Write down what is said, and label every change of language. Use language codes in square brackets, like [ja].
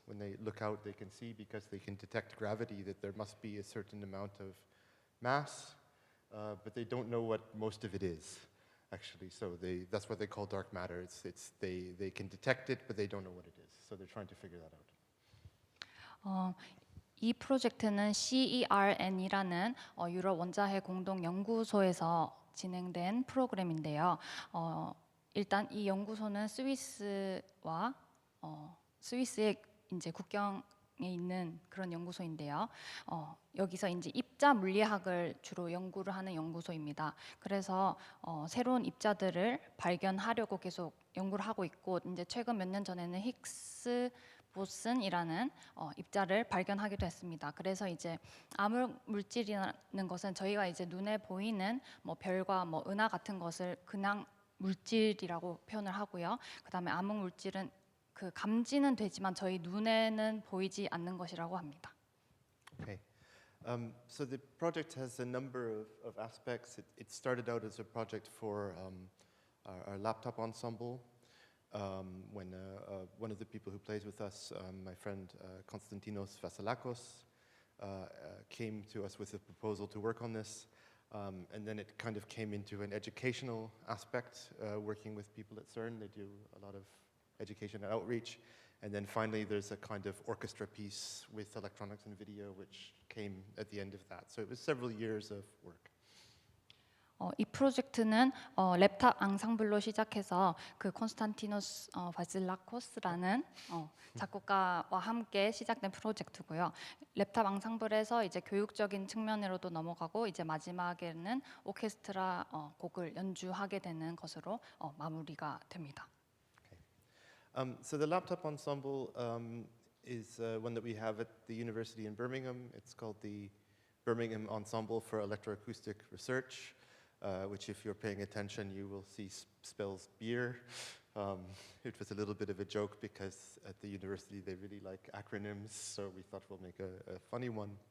[en] When they look out, they can see, because they can detect gravity, that there must be a certain amount of mass, but they don't know what most of it is, actually. So that's what they call dark matter. They can detect it, but they don't know what it is. So they're trying to figure that out. [ko] 이 프로젝트는 CERN이라는 유럽 원자핵 공동 연구소에서 진행된 프로그램인데요. 일단 이 연구소는 스위스와 스위스의 이제 국경에 있는 그런 연구소인데요. 여기서 이제 입자 물리학을 주로 연구를 하는 연구소입니다. 그래서 새로운 입자들을 발견하려고 계속 연구를 하고 있고, 이제 최근 몇 년 전에는 힉스 보슨이라는 입자를 발견하기도 했습니다. 그래서 이제 암흑 물질이라는 것은 저희가 이제 눈에 보이는 뭐 별과 뭐 은하 같은 것을 그냥 물질이라고 표현을 하고요. 그다음에 암흑 물질은 그 감지는 되지만 저희 눈에는 보이지 않는 것이라고 합니다. [en] Okay. So the project has a number of aspects. It started out as a project for our laptop ensemble. When one of the people who plays with us, my friend Konstantinos Vasilakos, came to us with a proposal to work on this, and then it kind of came into an educational aspect, working with people at CERN. They do a lot of education and outreach, and then finally there's a kind of orchestra piece with electronics and video, which came at the end of that. So it was several years of work. [ko] 이 프로젝트는 랩탑 앙상블로 시작해서 그 콘스탄티노스 바실라코스라는 작곡가와 함께 시작된 프로젝트고요. 랩탑 앙상블에서 이제 교육적인 측면으로도 넘어가고 이제 마지막에는 오케스트라 곡을 연주하게 되는 것으로 마무리가 됩니다. [en] Okay. So the laptop ensemble is one that we have at the university in Birmingham. It's called the Birmingham Ensemble for Electroacoustic Research, which if you're paying attention, you will see spells beer. It was a little bit of a joke because at the university they really like acronyms, so we thought we'll make a funny one.